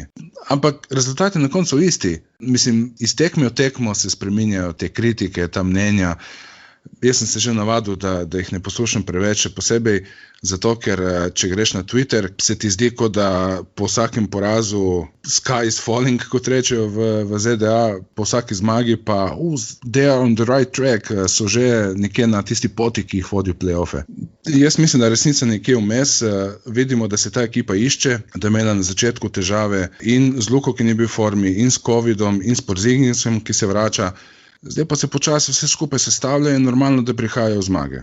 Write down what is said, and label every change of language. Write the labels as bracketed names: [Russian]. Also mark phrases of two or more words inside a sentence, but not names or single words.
[Slovenian] Ampak rezultat je na koncu isti. Mislim, iz tekme v tekmo se spreminjajo te kritike, ta mnenja. Jaz sem se že navadil, da jih ne poslušam preveč, posebej zato, ker če greš na Twitter, se ti zdi, kot da po vsakem porazu [English] sky is falling, [Slovenian] kot rečejo v ZDA, po vsaki zmagi pa [English] they are on the right track, [Slovenian] so že nekje na tisti poti, ki jih vodi v play-offe. Jaz mislim, da resnica nekje vmes, vidimo, da se ta ekipa išče, da je imela na začetku težave in z Luko, ki ni bil v formi, in s Covidom, in s Porzinghisom, ki se vrača. Zdaj pa se počasi vse skupaj sestavlja in normalno, da prihajajo zmage.